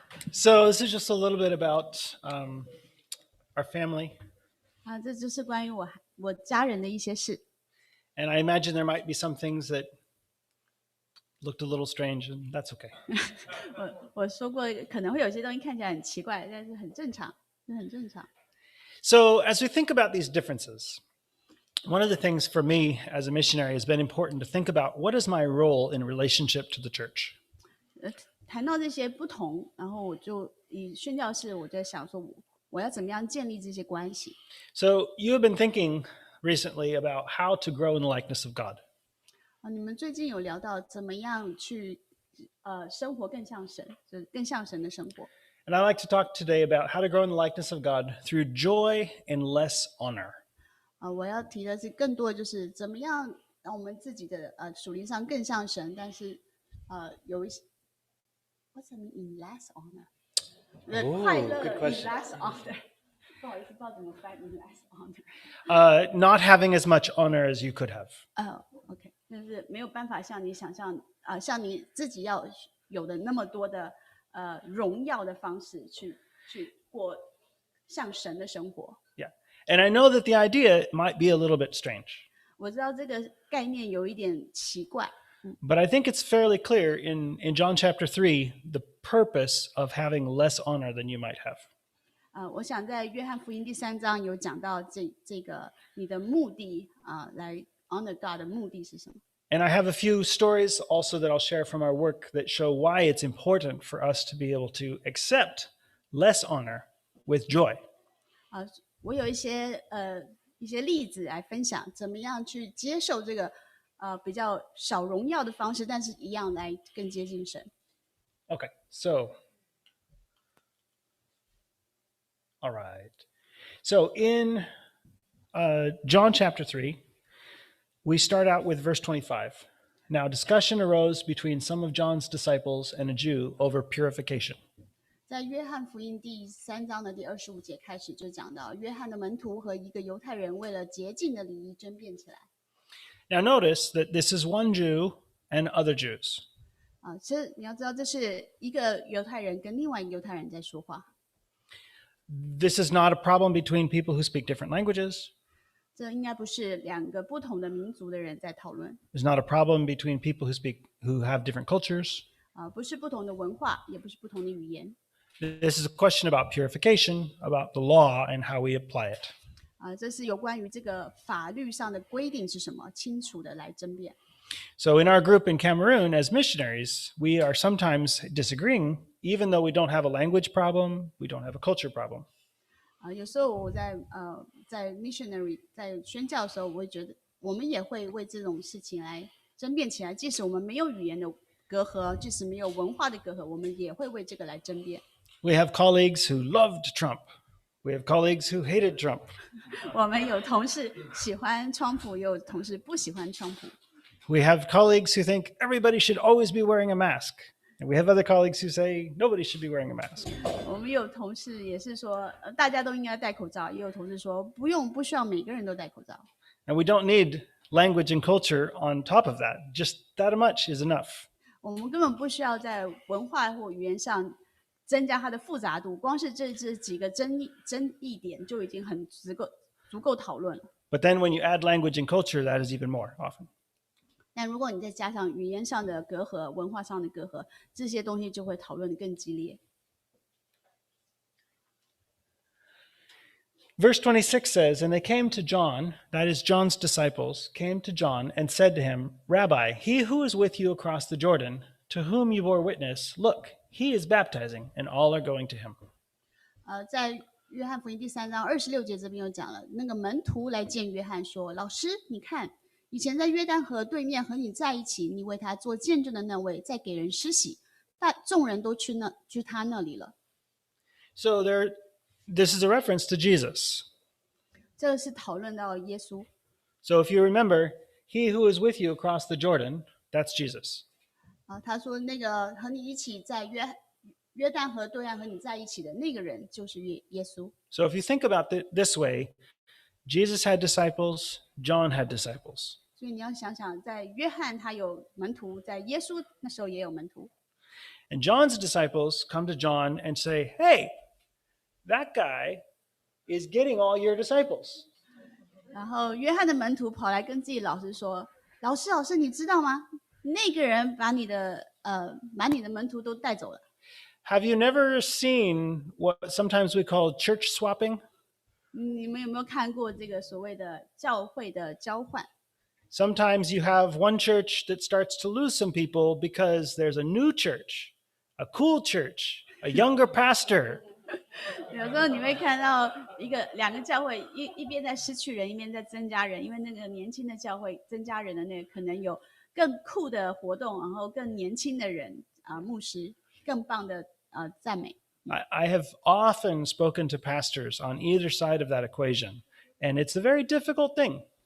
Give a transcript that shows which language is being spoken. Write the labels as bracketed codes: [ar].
[en] So this is just a little bit about our family, [zh] 这就是关于我家人的一些事。 [en] and I imagine there might be some things that looked a little strange, and that's okay. [zh] 我说过，可能会有些东西看起来很奇怪，但是很正常，这很正常。 [en] So as we think about these differences, one of the things for me as a missionary has been important to think about what is my role in relationship to the church. [zh] 谈到这些不同，然后我就以宣教士，我在想说，我要怎么样建立这些关系。 [en] So you have been thinking recently about how to grow in the likeness of God. [zh] 你们最近有聊到怎么样去生活更像神，就是更像神的生活。 [en] And I'd like to talk today about how to grow in the likeness of God through joy and less honor. [zh] 我要提的是更多的就是怎么样让我们自己的属灵上更像神，但是有一些 [en] What's the mean in less honor？ [zh] 快乐 [en] good in question. less honor。 [zh] 不好意思，不知道怎么翻 [en] in less honor。 Not having as much honor as you could have. [zh] OK， 就是没有办法像你想象像你自己要有的那么多的荣耀的方式去过像神的生活。 [en] Yeah. And I know that the idea might be a little bit strange, [zh] 我知道这个概念有一点奇怪， [en] but I think it's fairly clear in John chapter 3 the purpose of having less honor than you might have. [zh] 我想在约翰福音第3章有讲到这个你的目的来 [en] honor God [zh] 的目的是什么？ [en] And I have a few stories also that I'll share from our work that show why it's important for us to be able to accept less honor with joy. [zh] 我有一些例子来分享，怎么样去接受这个比较少荣耀的方式，但是一样来更接近神。 [en] Okay, so, all right. So in John chapter 3, we start out with verse 25. Now, discussion arose between some of John's disciples and a Jew over purification. [zh] 在约翰福音第3章的第25节开始就讲到，约翰的门徒和一个犹太人为了洁净的礼仪争辩起来。 [en] Now, notice that this is one Jew and other Jews. [zh] 其实你要知道，这是一个犹太人跟另外一个犹太人在说话。 [en] This is not a problem between people who speak different languages. [zh] 这应该不是两个不同的民族的人在讨论， [en] There's not a problem between people who have different cultures. [zh] 不是不同的文化，也不是不同的语言。 [en] This is a question about purification, about the law, and how we apply it. [zh] 这是有关于这个法律上的规定是什么，清楚的来争辩。 [en] So, in our group in Cameroon, as missionaries, we are sometimes disagreeing, even though we don't have a language problem, we don't have a culture problem. [zh] 有时候我在missionary 在宣教的时候，我会觉得我们也会为这种事情来争辩起来。即使我们没有语言的隔阂，即使没有文化的隔阂，我们也会为这个来争辩。 [en] We have colleagues who loved Trump. We have colleagues who hated Trump. [zh] 我们有同事喜欢川普，也有同事不喜欢川普。 [en] We have colleagues who think everybody should always be wearing a mask. And we have other colleagues who say nobody should be wearing a mask. [zh] 我们有同事也是说，大家都应该戴口罩，也有同事说不需要每个人都戴口罩。 [en] And we don't need language and culture on top of that. Just that much is enough. [zh] 我们根本不需要在文化或语言上增加它的复杂度，光是这几个争议点就已经很足够讨论了。 [en] But then when you add language and culture, that is even more often. [zh] 但如果你再加上语言上的隔阂、文化上的隔阂，这些东西就会讨论得更激烈。 [en] Verse 26 says, And they came to John, that is John's disciples, came to John and said to him, Rabbi, he who is with you across the Jordan, to whom you bore witness, look, he is baptizing, and all are going to him. [zh] 在约翰福音第3章26节这边有讲了，那个门徒来见约翰说：“老师，你看，以前在约旦河对面和你在一起，你为他做见证的那位，在给人施洗，但众人都去他那里了。” [en] So there are This is a reference to Jesus. [zh] 这个是讨论到耶稣。 [en] So if you remember, he who is with you across the Jordan, that's Jesus. [zh] 他说那个和你一起在约旦河对岸和你在一起的那个人就是耶稣。 [en] So if you think about it this way, Jesus had disciples, John had disciples. [zh] 所以你要想想，在约翰他有门徒，在耶稣那时候也有门徒。 [en] And John's disciples come to John and say, hey, that guy is getting all your disciples. [zh] 然后约翰的门徒跑来跟自己老师说：“老师，你知道吗？那个人把你的门徒都带走了。” [en] Have you never seen what sometimes we call church swapping? [zh] 你们有没有看过这个所谓的教会的交换？ [en] Sometimes you have one church that starts to lose some people because there's a new church, a cool church, a younger pastor. [zh] 有时候你会看到两个教会一边在失去人，一边在增加人，因为那个年轻的教会增加人的那个可能有更酷的活动，然后更年轻的人牧师更棒的赞美。 [en] I have often spoken to pastors on either side of that equation, and it's a very difficult thing.